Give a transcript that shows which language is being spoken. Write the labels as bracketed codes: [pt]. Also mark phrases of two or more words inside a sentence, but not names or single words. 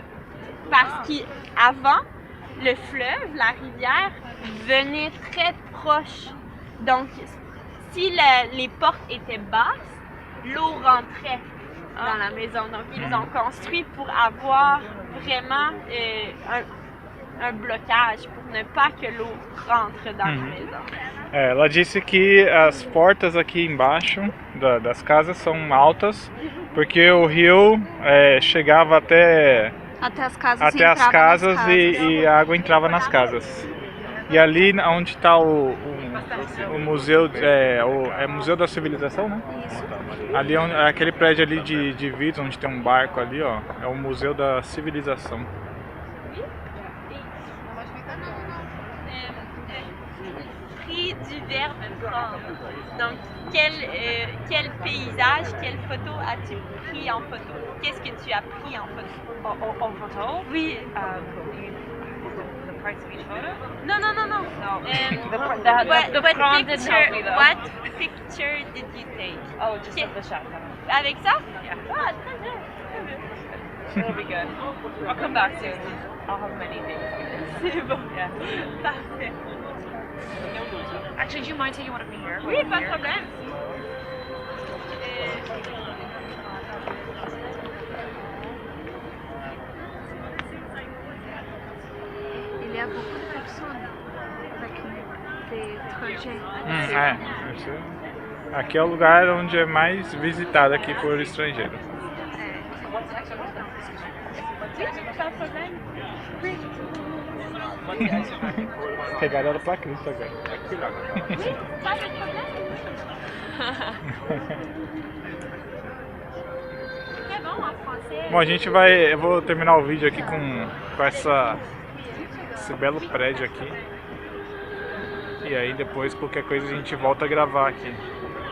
[fr] Parce qu'avant, le fleuve, la rivière, venait très proche. Donc, si les portes étaient basses, l'eau rentrait dans la maison. Donc, ils ont construit pour avoir vraiment un blocage, pour ne pas que l'eau rentre dans la maison. [pt] Ela disse que as portas aqui embaixo das casas são altas porque o rio chegava até as casas e a água entrava nas casas. E ali onde está o museu, Museu da Civilização, né? Isso. Ali aquele prédio ali de vidro onde tem um barco ali, ó, é o Museu da Civilização. [fr] Prix du verbe prendre. Donc, quel paysage, quelle photo as-tu pris en photo? Qu'est-ce que tu as pris en photo? En photo? Oui. [en] The price of each photo? [fr] Non. [en] No. What picture did you take? Oh, just of the shot. [fr] Avec ça? [en] Yeah. [fr] Ah, très bien. [en] It'll be good. I'll come back soon. I'll have many things. [fr] C'est bon. [en] Yeah. [fr] Parfait. [en] Actually, do you mind taking one of me here? [fr] Oui, pas de problème. Il y a beaucoup de personnes avec des trajets. [pt] Aqui é o lugar onde é mais visitado aqui por estrangeiros. [fr] Pas de problème. [pt] Pegaram ela pra Cristo agora. [fr] Pas de problème. Très bon en français. [pt] Bom, eu vou terminar o vídeo aqui com esse belo prédio aqui. E aí depois qualquer coisa a gente volta a gravar aqui.